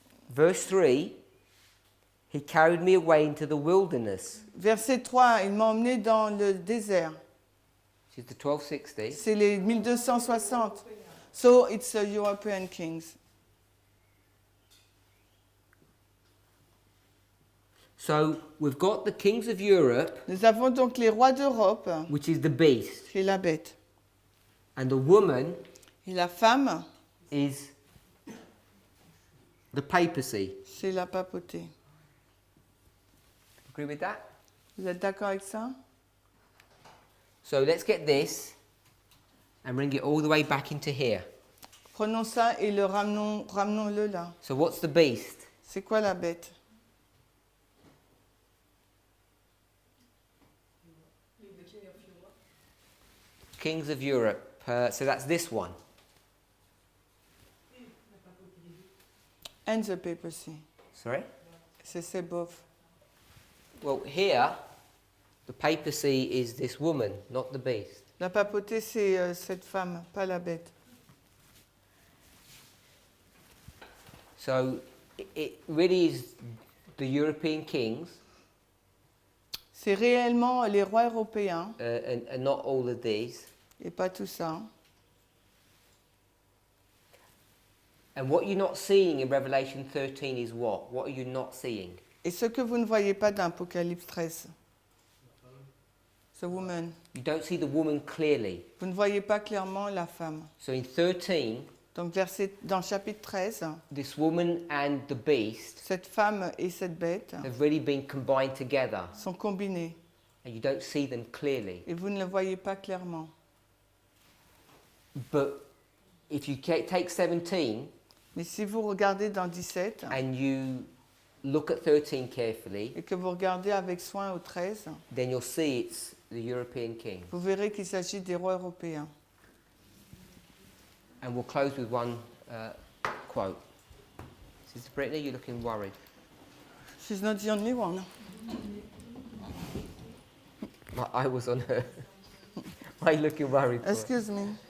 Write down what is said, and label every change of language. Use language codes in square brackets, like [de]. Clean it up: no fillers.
[en] verse 3, he carried me away into the wilderness. [fr] verset 3, il m'a emmené dans le désert. [en] Which is the 1260. [fr] C'est les 1260. [en] So it's the European kings. So we've got the kings of Europe, [fr] Nous avons donc les rois d'Europe, [en] which is the beast, [fr] qui est la bête. [en] and the woman [fr] Et la femme, [en] is the papacy. [fr] c'est la papauté. [en] Agree with that? [fr] Vous êtes d'accord avec ça? [en] So let's get this and bring it all the way back into here. [fr] Prenons ça et le ramenons-le là. [en] So what's the beast? [fr] C'est quoi la bête? [en] Kings of Europe. So that's this one. And the papacy. Sorry? [fr] C'est both. [en] Well, here, the papacy is this woman, not the beast. [fr] La papauté, c'est cette femme, pas la bête. [en] So it really is the European kings [fr] C'est réellement les rois européens [en] and not all of these. [fr] et pas tout ça. [en] And what you're not seeing in Revelation 13 is what? What are you not seeing? [fr] Et ce que vous ne voyez pas dans Apocalypse 13, [en] the woman, You don't see the woman clearly. [fr] vous ne voyez pas clairement la femme. [en] So in 13, [fr] Donc dans le chapitre 13, [en] this woman and the beast [fr] cette femme et cette bête [en] have really been combined together, [fr] sont combinées [en] and you don't see them clearly. [fr] et vous ne le voyez pas clairement. [en] But if you take 17 [fr] Mais si vous regardez dans 17 [en] and you look at 13 carefully, [fr] et que vous regardez avec soin au 13, [en] then you'll see it's the European king. [fr] vous verrez qu'il s'agit des rois européens. [en] And we'll close with one quote. Sister Brittany, you're looking worried. She's not the only one. My eye was on her. Why are you looking worried for? Excuse me.